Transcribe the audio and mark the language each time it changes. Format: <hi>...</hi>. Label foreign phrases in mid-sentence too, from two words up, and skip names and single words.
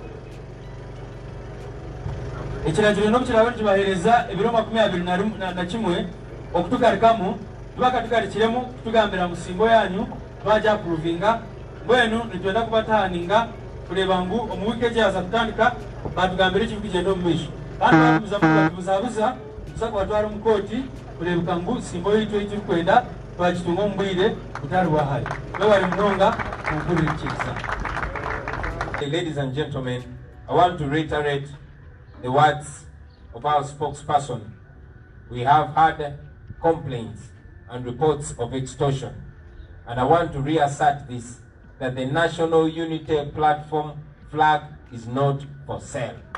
<nyn>Ekiragiro n'obukirabe nikibahereza ebiro 21 okutugarikamu tubakatugarikiremu kutugambira ngu simbo yanyu twaja approvinga mbwenu nitwenda kubatahaninga kureba ngu omu wiiki egyaza kutandika batugambira ekiri kugenda omu maisho kandi batubuzabuza tuza kubatwara omu kooti kurebeka ngu simbo yitu ekirikwenda twagitunga omu bwire butari bwahari.</nyn> <lg>Bewali munonga mumpulirikiza.</lg> <en>Ladies and gentlemen, I want to reiterate the words of our spokesperson. We have had complaints and reports of extortion, and I want to reassert this, that the National Unity Platform flag is not for sale.</en>